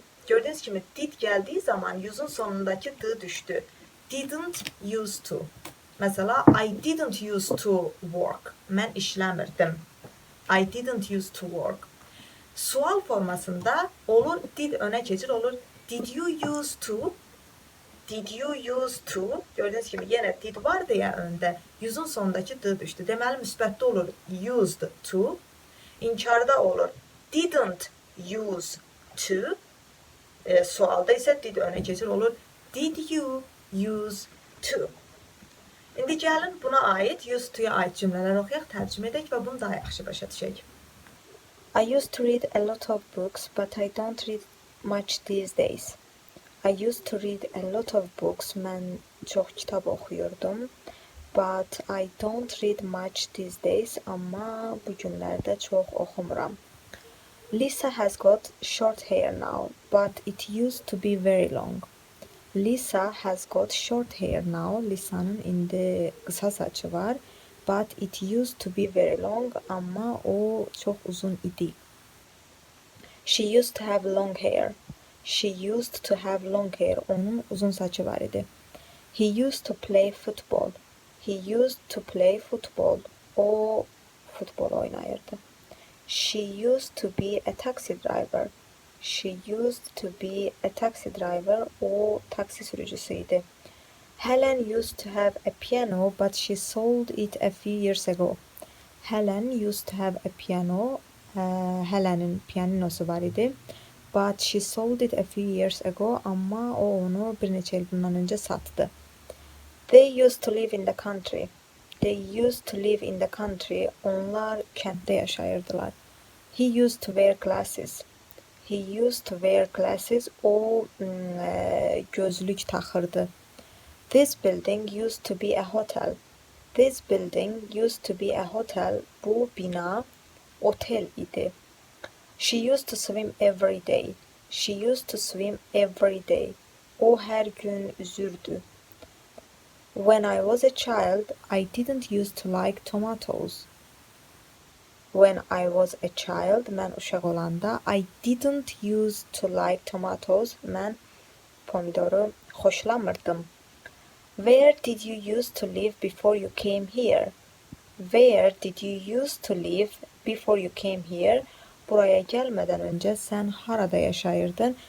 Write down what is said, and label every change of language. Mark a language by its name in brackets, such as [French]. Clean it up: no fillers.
[Azerbaijani] Gördüyünüz kimi did gəldiyi zaman use'un sonundakı d düşdü. [English] Didn't use to. Mesela I didn't use to work. [Azerbaijani] Mən işləmirdim. [English] I didn't use to work. [Azerbaijani] Sual formasında olur did öne keçir, olur did you use to? [English] Did you use to? [Turkish] Gördüğünüz gibi yine did var ya önde. Use'un sonundaki d düştü. [Azerbaijani] Deməli müsbətdə olur used to. İnkarda olur didn't use to. Sualda ise did öne keçir, olur did you use to? İndi gəlin buna ait, used to'ya ait cümlələr oxuyaq, tərcümə edək və bunu daha yaxşı başa düşək. [English] I used to read a lot of books, but I don't read much these days. I used to read a lot of books. [Azerbaijani] Mən çox kitab oxuyurdum. [English] But I don't read much these days. [Azerbaijani] Amma bu günlərdə çox oxumuram. [English] Lisa has got short hair now, but it used to be very long. Lisa has got short hair now. [Azerbaijani] Lisa'nın indi qısa saçı var. [English] But it used to be very long. [Azerbaijani] Amma o çox uzun idi. [English] She used to have long hair. She used to have long hair. [Azerbaijani] Onun uzun saçı var idi. [English] He used to play football. He used to play football. [Azerbaijani] O futbol oynayırdı. [English] She used to be a taxi driver. She used to be a taxi driver. [Azerbaijani] O taksi sürücüsüydü. [English] Helen used to have a piano, but she sold it a few years ago. Helen used to have a piano. [Azerbaijani] Helen'in pianinosu var idi. [English] But she sold it a few years ago. [Azerbaijani] Amma o onu bir neçə il bundan öncə satdı. [English] They used to live in the country. They used to live in the country. [Azerbaijani] Onlar kənddə yaşayırdılar. [English] He used to wear glasses. He used to wear glasses. [Azerbaijani] O gözlük taxırdı. [English] This building used to be a hotel. This building used to be a hotel. [Azerbaijani] Bu bina otel idi. [English] She used to swim every day. She used to swim every day. [Azerbaijani] O hər gün üzürdü. [English] When I was a child, I didn't used to like tomatoes. When I was a child, [Azerbaijani] mən uşaq olanda, [English] I didn't used to like tomatoes. [Azerbaijani] Mən pomidoru xoşlamırdım. [English] Where did you used to live before you came here? Where did you used to live before you came here? [Azerbaijani] Buraya gəlmədən öncə sən harada yaşayırdın?